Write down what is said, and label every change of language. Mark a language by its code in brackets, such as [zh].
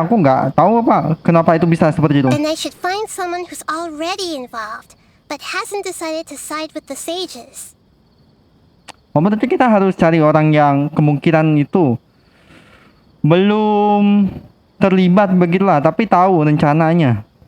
[id] Aku nggak tahu apa kenapa itu bisa seperti itu. [en] then I should find someone who's already involved, but hasn't decided to side with the sages. [id] Oh, berarti kita harus cari orang yang kemungkinan itu belum terlibat begitulah, tapi tahu rencananya.